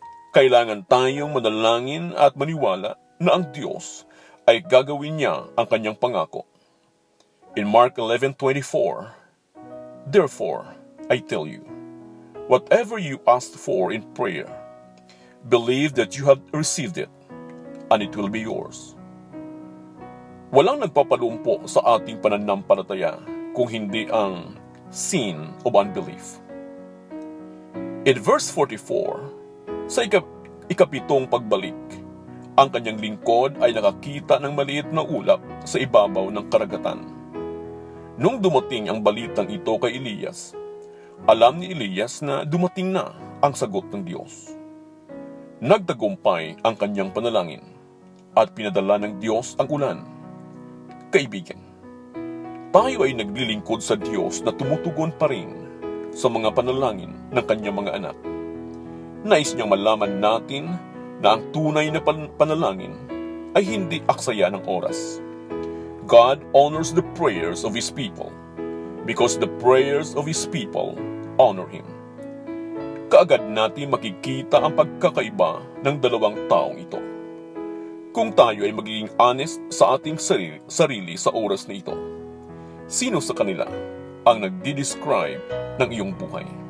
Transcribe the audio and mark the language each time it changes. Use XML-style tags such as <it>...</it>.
<tl>Kailangan tayong manalangin at maniwala na ang Diyos ay gagawin niya ang kanyang pangako.</tl> <en>In Mark 11:24, therefore, I tell you, whatever you ask for in prayer, believe that you have received it, and it will be yours.</en> <tl>Walang nagpapalumpo sa ating pananampalataya kung hindi ang</tl> <en>sin of unbelief. In verse 44,</en> <tl>sa ikapitong pagbalik, ang kanyang lingkod ay nakakita ng maliit na ulap sa ibabaw ng karagatan. Nung dumating ang balitang ito kay Elias, alam ni Elias na dumating na ang sagot ng Diyos. Nagtagumpay ang kanyang panalangin at pinadala ng Diyos ang ulan. Kaibigan, tayo ay naglilingkod sa Diyos na tumutugon pa rin sa mga panalangin ng kanyang mga anak. Nais niyang malaman natin na ang tunay na panalangin ay hindi aksaya ng oras.</tl> <en>God honors the prayers of His people because the prayers of His people honor Him.</en> <tl>Kaagad natin makikita ang pagkakaiba ng dalawang taong ito. Kung tayo ay magiging honest sa ating sarili sa oras na ito, sino sa kanila ang nagdi-describe ng iyong buhay?</tl>